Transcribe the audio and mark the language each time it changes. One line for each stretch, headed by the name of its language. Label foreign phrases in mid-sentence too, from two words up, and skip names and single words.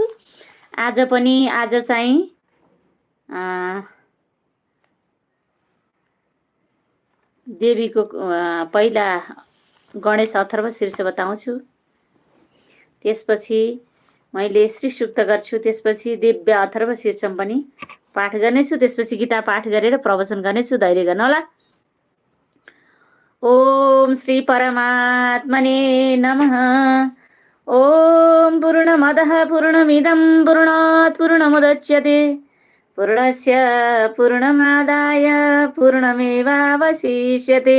Nepali: आज चाहिँ देवीको पहिला गणेश अथर्व शीर्ष बताउँछु, त्यसपछि मैले श्री सूक्त गर्छु, त्यसपछि दिव्य अथर्व शीर्षम पनि पाठ गर्नेछु, त्यसपछि गीता पाठ गरेर प्रवचन गर्नेछु। धैर्य गर्नु होला।
Sanskrit: ओम श्री परमात्मने नमः। ओम पूर्णमदः पूर्णमिदं पूर्णात् पूर्णमुदच्यते पूर्णस्य पूर्णमादाय पूर्णमेवावशिष्यते।